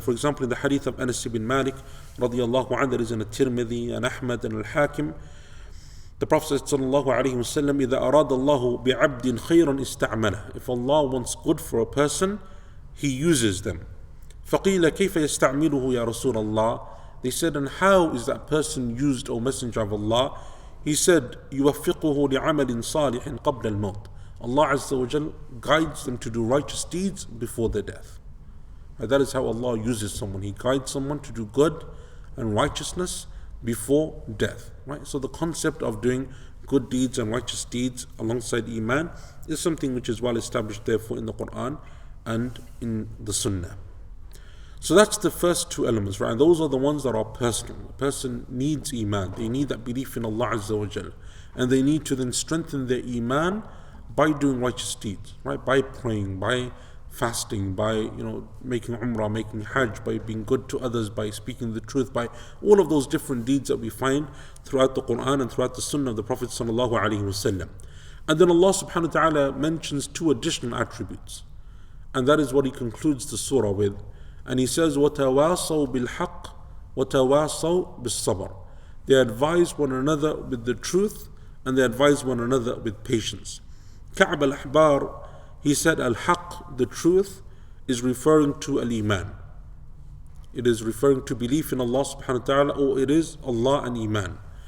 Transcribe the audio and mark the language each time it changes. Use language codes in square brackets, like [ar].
[en] For example, in the hadith of Anas ibn Malik, radiallahu anhu, that is in At-Tirmidhi and Ahmad and Al-Hakim, the Prophet said, sallallahu alayhi wa sallam, [ar] إِذَا أَرَادَ اللَّهُ بِعَبْدٍ خَيْرًا إِسْتَعْمَلَهُ. [en] If Allah wants good for a person, He uses them. [ar] فَقِيلَ كَيْفَ يَسْتَعْمِلُهُ يَا رَسُولَ اللَّهِ. [en] They said, and how is that person used, O Messenger of Allah? He said, [ar] يُوَفِّقُهُ لِعَمَلٍ صَالِحٍ قَبْلَ الْمَوْتِ. [en] Allah Azza wa Jal guides them to do righteous deeds before their death. And that is how Allah uses someone. He guides someone to do good and righteousness before death, right? So the concept of doing good deeds and righteous deeds alongside Iman is something which is well established therefore in the Quran and in the Sunnah. So that's the first two elements, right? And those are the ones that are personal. A person needs Iman. They need that belief in Allah Azza wa Jal. And they need to then strengthen their Iman by doing righteous deeds, right? By praying, by fasting, by making umrah, making hajj, by being good to others, by speaking the truth, by all of those different deeds that we find throughout the Quran and throughout the Sunnah of the Prophet sallallahu alaihi wasallam. And then Allah subhanahu wa ta'ala mentions two additional attributes, and that is what He concludes the surah with. And He says, [ar] وَتَوَاصَوْا بِالْحَقِّ وَتَوَاصَوْا بِالصَّبْرِ. [en] They advise one another with the truth and they advise one another with patience. Ka'b al-Ahbar, he said al-Haq, the truth, is referring to al-Iman. It is referring to belief in Allah subhanahu wa ta'ala, or it is Allah and Iman.